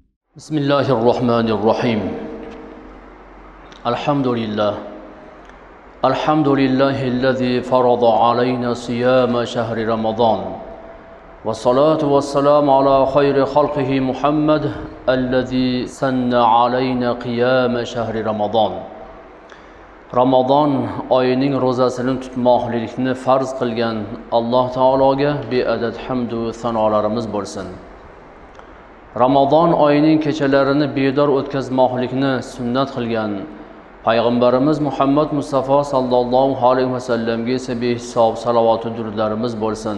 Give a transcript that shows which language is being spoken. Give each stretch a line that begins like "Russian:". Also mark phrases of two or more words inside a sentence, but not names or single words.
Arabic: بسم الله الرحمن الرحيم الحمد لله الذي فرض علينا صيام شهر رمضان والصلاة والسلام على خير خلقه محمد الذي سن علينا قيام شهر رمضان
Uzbek: Ramazon oyining ro'zasini tutmoqlikni farz qilgan Alloh taologa beadad hamd va sanolarimiz bo'lsin. Ramazon oyining kechalarini bedor o'tkazmoqlikni sunnat qilgan payg'ambarimiz Muhammad Mustafa
Arabic: صلى الله عليه وسلم
Uzbek: esa behisob salovat va durudlarimiz bo'lsin.